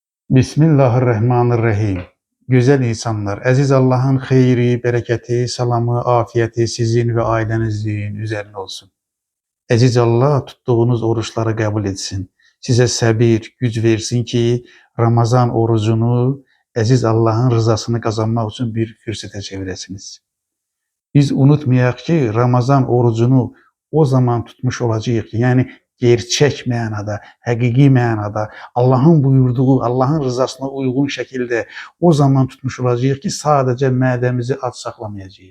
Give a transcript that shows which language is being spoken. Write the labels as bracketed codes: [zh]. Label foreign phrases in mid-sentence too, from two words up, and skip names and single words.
[tr] Bismillahirrahmanirrahim. Güzel insanlar, aziz Allah'ın xeyri, bereketi, salamı, afiyeti sizin ve ailenizin üzerine olsun. Aziz Allah tuttuğunuz oruçları kabul etsin. Size sabır, güc versin ki Ramazan orucunu aziz Allah'ın rızasını kazanmak için bir fürsete çeviresiniz. [az] Biz unutmayaq ki Ramazan orucunu o zaman tutmuş olacağıq ki, yəni gerçək mənada, həqiqi mənada Allah'ın buyurduğu, Allah'ın rızasına uyğun şəkildə o zaman tutmuş olacağıq ki, sadəcə mədəmizi aç saxlamayacağıq.